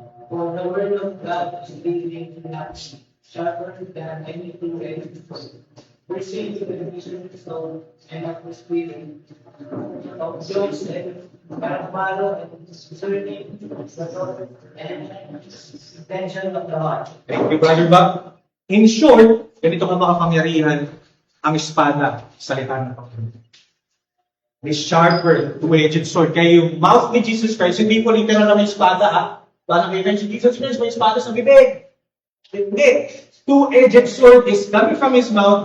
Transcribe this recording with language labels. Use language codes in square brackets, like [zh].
[en] For the word of God is living and active, sharper than any two-edged sword, piercing to the division of the soul and of the spirit, of those that are follow and discerning the thought and intention of the heart. Thank you, Brother Bob. In short, [tl] ganito ka makapangyarihan ang espada, salita ng Panginoon. May [en] sharper, two-edged sword. [tl] Kaya yung mouth ni Jesus Christ, hindi po literal na may espada, ha? Parang kaya si Jesus Christ, may espada sa bibig. Hindi. [en] Two-edged sword is coming from His mouth.